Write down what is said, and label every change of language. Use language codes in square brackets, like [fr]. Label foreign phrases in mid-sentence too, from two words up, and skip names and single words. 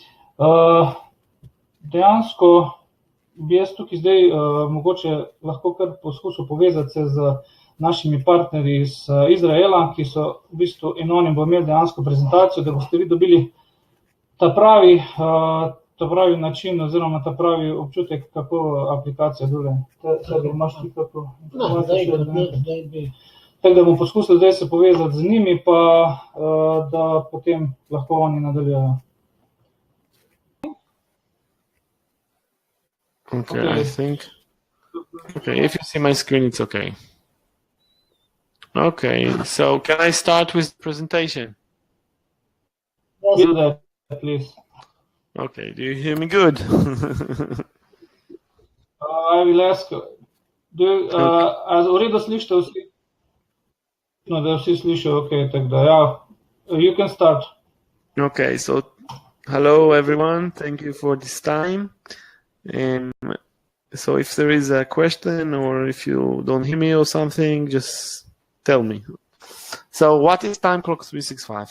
[sl] Dejansko bi jaz tukaj zdaj mogoče lahko kar poskusil povezati se z našimi partnerji iz Izraela, ki so v bistvu in oni bo imeli dejansko prezentacijo, da boste vi dobili ta pravi način oziroma ta pravi občutek, kako aplikacija deluje. Imaš ti kako? Tako da bom poskusil zdaj se povezati z njimi, pa da potem lahko oni nadaljujejo. [en] Okay, I think. Okay, if you see my screen, it's okay. Okay, so can I start with the presentation? Yes. Do that, please. Okay, do you hear me good? I will ask. [sl] V redu slišite vsi? No, da vsi slišijo, okay, tako da, ja. [en] You can start. Okay, so hello everyone, thank you for this time. So if there is a question or if you don't hear me or something, just tell me. So what is TimeCLock365?